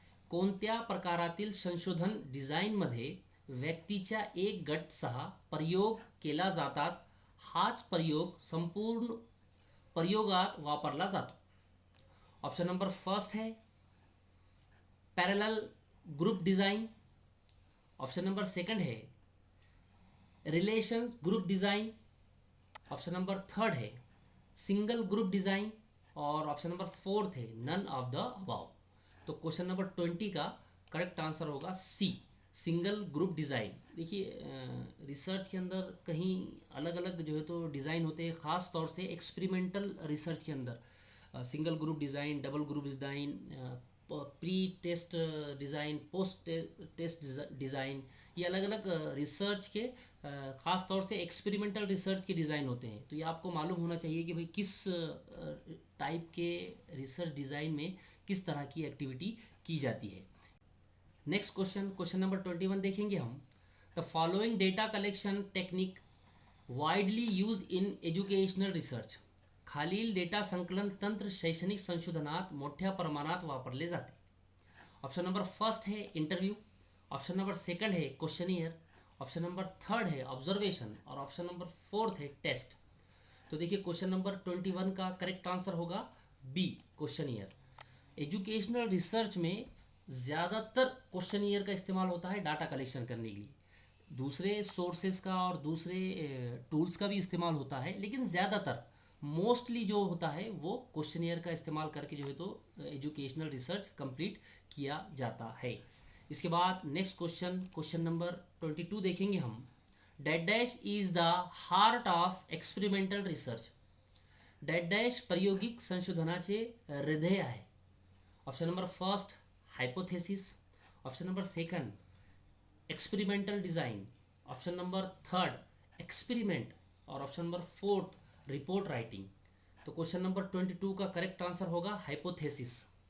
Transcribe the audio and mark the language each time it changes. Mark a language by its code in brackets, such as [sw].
[mr] कोणत्या प्रकारातील संशोधन डिझाईनमध्ये व्यक्तीच्या एक गटसह प्रयोग केला जातात, हाच प्रयोग संपूर्ण प्रयोगात वापरला जातो। [hi] ऑप्शन नंबर फर्स्ट है parallel group design. Option number second है relations group design. Option number third है सिंगल ग्रुप डिज़ाइन, और ऑप्शन नंबर फोर्थ है नन ऑफ द अबाव। तो क्वेश्चन नंबर 20 का करेक्ट आंसर होगा सी, सिंगल ग्रुप डिज़ाइन। देखिए research के अंदर कहीं अलग अलग जो है तो डिज़ाइन होते हैं, ख़ास तौर से एक्सपेरिमेंटल रिसर्च के अंदर single group design, double group design, pre test design, post test design, ये अलग अलग रिसर्च के ख़ास तौर से एक्सपेरिमेंटल रिसर्च के डिज़ाइन होते हैं। तो ये आपको मालूम होना चाहिए कि भाई किस टाइप के रिसर्च डिज़ाइन में किस तरह की एक्टिविटी की जाती है। नेक्स्ट क्वेश्चन, क्वेश्चन नंबर 21 देखेंगे हम। [en] The following data collection technique widely use in educational research. [mr] खालील डेटा संकलन तंत्र शैक्षणिक संशोधनात मोठ्या प्रमाणात वापरले जाते। [hi] ऑप्शन नंबर फर्स्ट है इंटरव्यू, ऑप्शन नंबर सेकंड है क्वेश्चनियर, ऑप्शन नंबर थर्ड है ऑब्जर्वेशन, और ऑप्शन नंबर फोर्थ है टेस्ट। तो देखिए क्वेश्चन नंबर 21 का करेक्ट आंसर होगा बी, क्वेश्चनियर। एजुकेशनल रिसर्च में ज़्यादातर क्वेश्चनियर का इस्तेमाल होता है डाटा कलेक्शन करने के लिए। दूसरे सोर्सेज का और दूसरे टूल्स का भी इस्तेमाल होता है, लेकिन ज़्यादातर मोस्टली जो होता है वो क्वेश्चनियर का इस्तेमाल करके जो है तो एजुकेशनल रिसर्च कंप्लीट किया जाता है। इसके बाद नेक्स्ट क्वेश्चन, क्वेश्चन नंबर 22 देखेंगे हम। [en] Date dash is the heart of experimental research. [mr] Date dash प्रायोगिक संशोधनाचे हृदय आहे। [en] Option number first hypothesis, option number second experimental design, option number third experiment, और option number fourth report writing. [hi] तो question number 22 का correct answer होगा hypothesis.